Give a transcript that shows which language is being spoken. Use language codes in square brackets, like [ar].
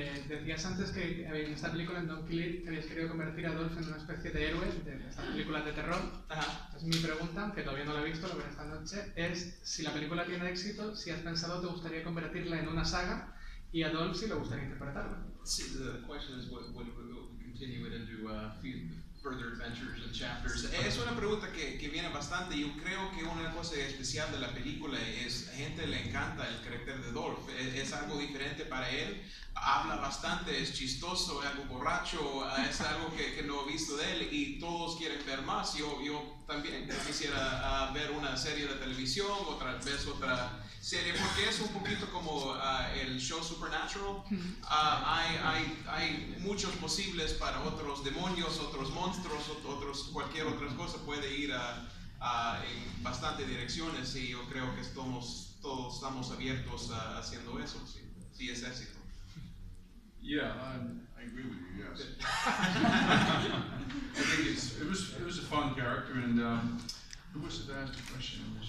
[es] Decías antes que en esta película, en Don't Kill It, habías querido convertir a Dolph en una especie de héroe de estas películas de terror. Ajá. Entonces mi pregunta, que todavía no la he visto, lo veré esta noche, es si la película tiene éxito, si has pensado te gustaría convertirla en una saga y a Dolph si le gustaría interpretarla. [en] Sí, the question is what we continue it into further adventures and chapters. [es] Es una pregunta que viene bastante. Yo creo que una cosa especial de la película es a gente le encanta el carácter de Dolph. Es algo diferente para él. Habla bastante, es chistoso, es algo borracho, es algo que no he visto de él y todos quieren ver más. Yo también quisiera ver una serie de televisión, otra vez otra serie, porque es un poquito como el show Supernatural. Hay muchos posibles para otros demonios, otros monstruos, cualquier otra cosa puede ir en bastantes direcciones y yo creo que todos estamos abiertos haciendo eso, sí es éxito. [en] Yeah, I agree with you, yes. I think it was a fun character, and who was it that asked the question?